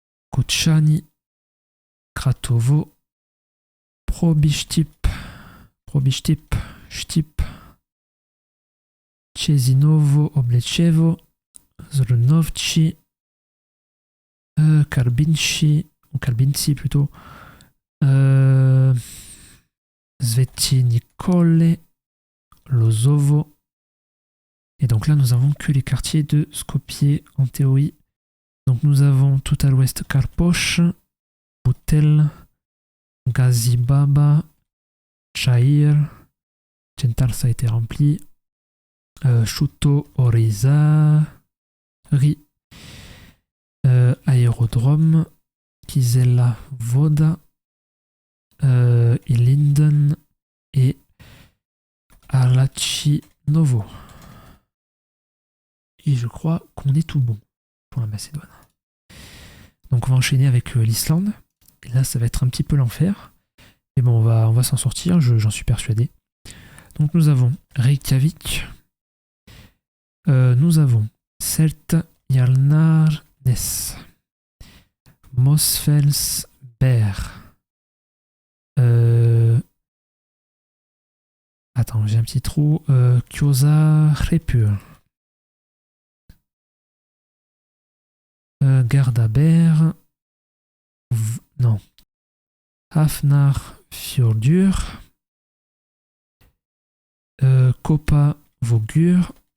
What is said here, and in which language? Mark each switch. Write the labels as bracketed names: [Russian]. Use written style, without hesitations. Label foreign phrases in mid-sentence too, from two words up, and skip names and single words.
[French] Kochani, Kratovo, Probishtip, Shtip, Chesinovo, Oblechevo, Zrunovci, Karbinci plutôt, Sveti Nicole, Lozovo. Et donc là, nous avons que les quartiers de Skopje en théorie. Donc nous avons tout à l'ouest Karposh, Boutel, Gazibaba, Chair, Gentar, ça a été rempli, Shuto Orizari, Aérodrome, Kizela Voda, Ilinden et Alachi Novo. Et je crois qu'on est tout bon pour la Macédoine. Donc on va enchaîner avec l'Islande. Et là, ça va être un petit peu l'enfer. Mais bon, on va s'en sortir, j'en suis persuadé. Donc nous avons Reykjavik. Nous avons Seltjarnarnes, Mosfellsberg. Attends, j'ai un petit trou. Kjósarhreppur. Gardaber. Non. Hafnarfjordur. Kopavogur.